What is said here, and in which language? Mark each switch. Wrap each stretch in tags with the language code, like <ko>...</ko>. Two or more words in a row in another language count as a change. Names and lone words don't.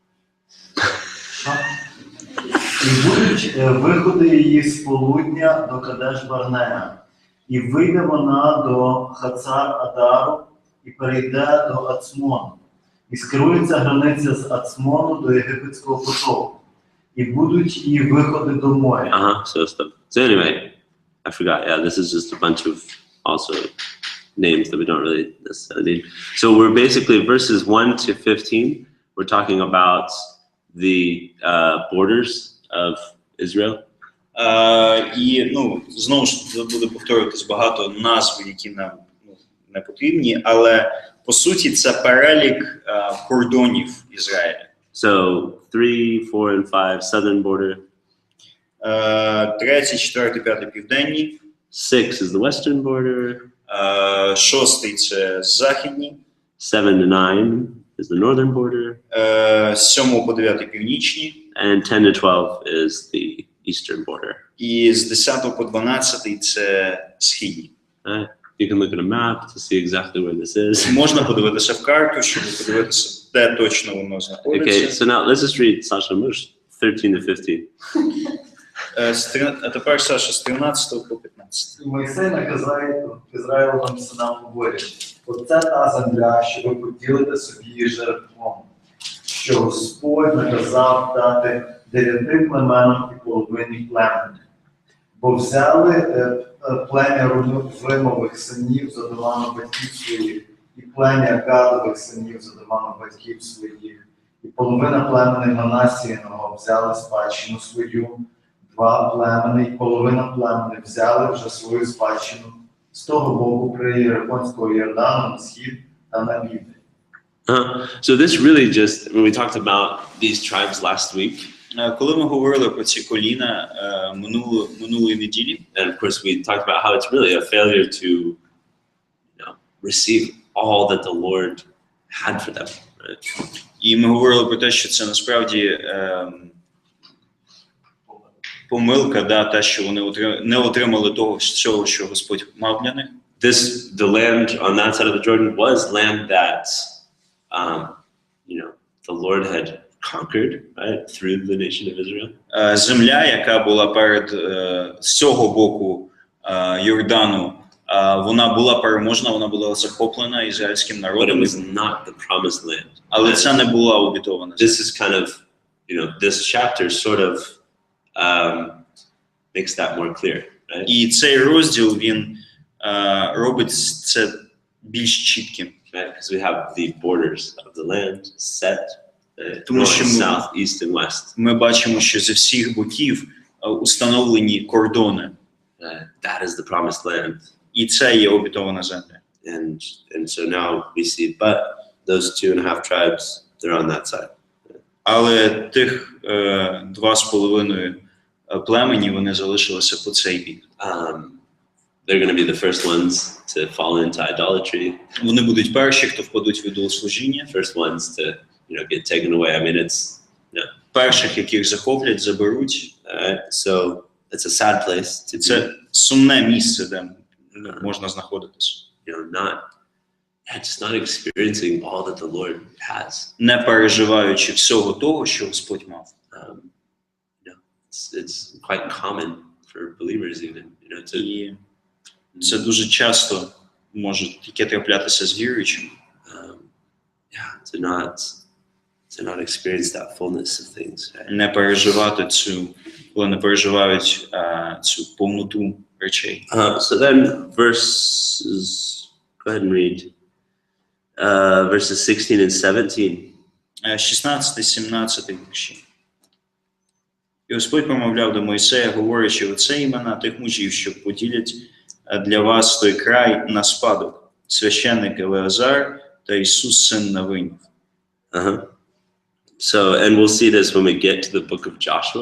<uk>І будуть виходи її з полудня до Кадеш-Барнея. І вийде вона до Хацар-Адару і перейде до Ацмону. І скерується границя з Ацмону до Єгипетського потоку. І будуть її виходи до моря.</uk> <en>So anyway, I forgot. Yeah, this is just a bunch of also names that we don't really necessarily need. So we're basically verses 1 to 15. We're talking about the borders of Israel.</en> <uk>І знову ж буде повторюватись багато назв, які нам не потрібні, але по суті це перелік кордонів Ізраїля.</uk> <en>So 3, 4, and 5 southern border.</en> <uk>3, 4, 5 південні.</uk> <en>6 is the western border.</en> <uk>6 це західні.</uk> <en>7 to 9 is the northern border.</en> <uk>7 по 9 північні.</uk> <en>And 10 to 12 is the eastern border.</en> <uk>І з 10 по 12 це східні.</uk> <en>You can look at a map to see exactly where this is.</en> <uk>Можна подивитися в карту, щоб подивитися, де точно воно</uk> <en>Okay,</en> <uk>знаходиться.</uk> <en>so now let's just read Sasha Mush 13 to 15.</en> <uk>А тепер, Саша, з 13 по 15. І Мойсей наказає Ізраїлевим синам, говорять: оце та земля, що ви поділите собі жеребком, що Господь наказав дати 9 племенам і половині племені. Бо взяли плем'я Рувимових синів за домами батьків своїх, і плем'я Гадових синів за домами батьків своїх, і половина племени Манасіїного взяли спадщину свою, 2 племени і половина племени взяли вже свою спадщину з того боку при Єрихонського Йордану на схід та на південь.</uk> <en>So this really just, when we talked about these tribes last week,</en> <uk>Коли ми говорили про ці коліна минулої неділі,</uk> <en>and of course we talked about how it's really a failure to, receive all that the Lord had for them. Right?</en> <uk>і ми говорили про те, що це насправді помилка, те, що вони не отримали того всього, що Господь мав для них.</uk> <en>The land on that side of the Jordan was land that, the Lord had conquered, right, through the nation of Israel.</en> <uk>Земля, яка була з цього боку Йордану, вона була переможна, вона була захоплена ізраїльським</uk> <en>But it</en> <uk>народом.</uk> <en>was not the promised land.</en> <uk>Але це не була обітована земля.</uk> <en>This is kind of, this chapter sort of makes that more clear, right?</en> <uk>І цей розділ, він робить це більш чітким.</uk> <en>Right? Because we have the borders of the land set,</en> <uk>Тому</uk> <en>north,</en> <uk>що</uk> <en>south, east, and west.</en> <uk>ми бачимо, що зі всіх боків установлені кордони.</uk> <en>That is the promised land.</en> <uk>І це є обітована земля.</uk> <en>And so now we see, but those 2.5 tribes, they're on that side.</en> <uk>Але тих 2,5 племені, вони залишилися по цей бік.</uk> <en>They're going to be the first ones to fall into idolatry.</en> <uk>Вони будуть перші, хто впадуть в ідолослужіння.</uk> <en>First ones to, get taken away. I mean, it's,</en> <uk>Перших, яких захоплять, заберуть.</uk> <en>so it's a sad place to be.</en> <uk>Це сумне місце, де можна знаходитися.</uk> <en>Just not experiencing all that the Lord has.</en> <uk>Не переживаючи всього того, що Господь мав.</uk> <en>It's quite common for believers even, to.</en> <uk>І це дуже часто може тільки траплятися з віруючим.</uk> <en>To not experience that fullness of things. Right?</en> <uk>Не переживати коли не переживають цю повноту речей.</uk> <en>So then verses, go ahead and read verses 16 and 17.</en> <uk>16-17 вірші. І Господь промовляв до Мойсея, говорячи, оце імена тих мужів, що поділять для вас той край на спадок. Священник Елеазар та Ісус, син Навинів.</uk> <en>So, and we'll see this when we get to the book of Joshua.</en>